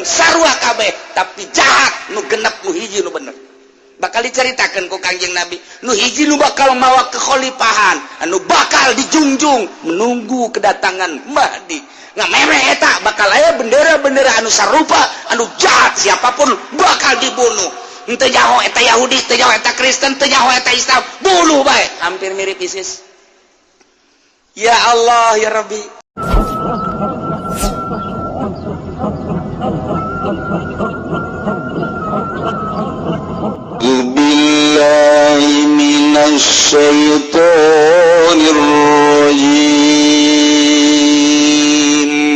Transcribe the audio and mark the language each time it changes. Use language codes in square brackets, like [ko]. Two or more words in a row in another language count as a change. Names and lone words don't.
[su] sarua kabeh tapi jahat nu genep nu hiji nu bener bakal diceritakeun ku Kangjeng Nabi nu hiji nu bakal mawa kekhalifahan anu bakal dijunjung [id] menunggu kedatangan Mahdi [su] ngameme eta bakal aya bendera-bendera anu sarupa anu jahat siapapun bakal dibunuh henteu nyaho eta Yahudi teu nyaho eta Kristen teu nyaho eta Islam bunuh bae [id] hampir mirip ISIS [ar] يا الله يا ربي. بالله من الشيطان الرجيم.